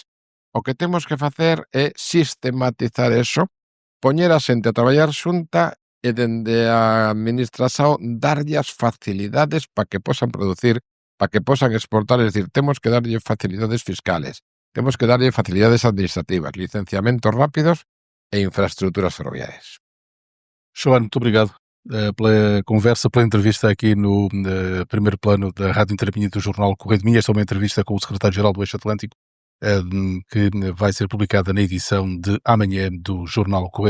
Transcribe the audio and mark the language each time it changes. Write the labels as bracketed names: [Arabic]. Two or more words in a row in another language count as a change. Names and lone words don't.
[Galician] O que temos que facer é sistematizar eso, poñer a xente a traballar xunta e dende a administración darlle as facilidades para que posan producir, para que posan exportar. É dicir, temos que darlle facilidades fiscales, temos que darlle facilidades administrativas, licenciamentos rápidos e infraestruturas ferroviarias. [Portuguese] João, muito obrigado pela conversa, pela entrevista aqui no primeiro plano da Rádio Interminho do Jornal Correio de Minho. Esta é uma entrevista com o secretário-geral do Eixo Atlântico, que vai ser publicada na edição de amanhã do Jornal Correio.